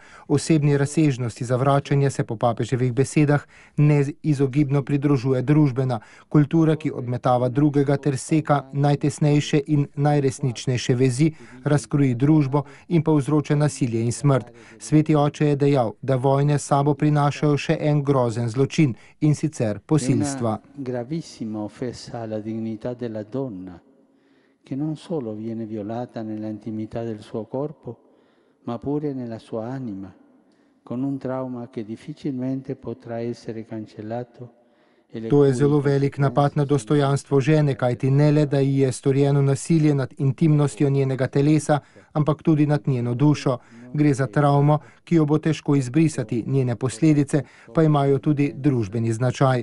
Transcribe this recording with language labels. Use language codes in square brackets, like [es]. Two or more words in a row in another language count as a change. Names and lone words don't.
[sl] Osebni razsežnosti zavračanja se po papeževih besedah neizogibno pridružuje družbena kultura, ki odmetava drugega ter seka najtesnejše in najresničnejše vezi, razkroji družbo in povzroča nasilje in smrt. Sveti oče je dejal, da vojne s sabo prinašajo še en grozen zločin, in sicer posilstva. [it] Gravissima offesa alla dignità della donna, che non solo viene violata nell'intimità del suo corpo, ma pure nella sua anima, con un trauma che difficilmente potrà essere cancellato. [sl] To je zelo velik napad na dostojanstvo žene, kajti ne le, da ji je storjeno nasilje nad intimnostjo njenega telesa, ampak tudi nad njeno dušo. Gre za travmo, ki jo bo težko izbrisati, njene posledice pa imajo tudi družbeni značaj.